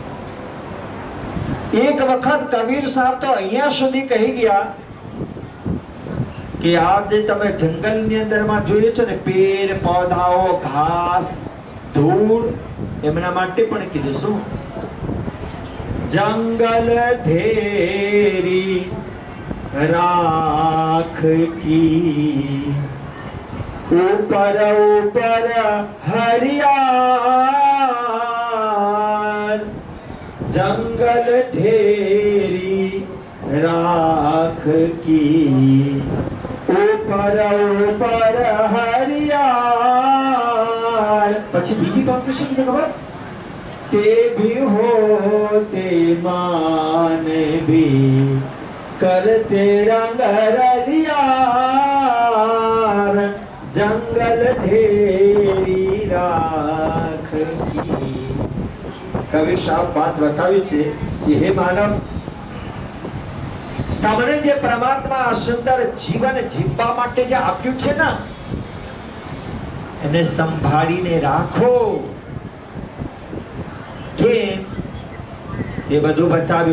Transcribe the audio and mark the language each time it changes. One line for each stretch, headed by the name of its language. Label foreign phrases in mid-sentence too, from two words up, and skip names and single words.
Gujarati: એક વખત કબીર સાહેબ તો અહીંયા સુધી કહી ગયા કે આ જે તમે જંગલની અંદરમાં જોયું છે ને, પેડ પૌધાઓ, ઘાસ, ધૂળ, એમના માટે પણ કીધું શું?
Hindi: जंगल ढेरी राख की, ऊपर ऊपर हरियार, जंगल ढेरी राख की, ऊपर ऊपर हरियार.
Gujarati: પછી બીજી પંક્તિ શું કીધું ખબર?
Hindi: તે भी होते मान भी करते रंग रलियार, जंगल ढेरी राख की.
Gujarati: કવિ સાહેબ વાત બતાવી છે કે હે માનવ, તમને જે પરમાત્મા આ સુંદર જીવન જીવવા માટે જે આપ્યું છે ને, એને સંભાળીને રાખો. કેમ? એ બધું બતાવ્યું.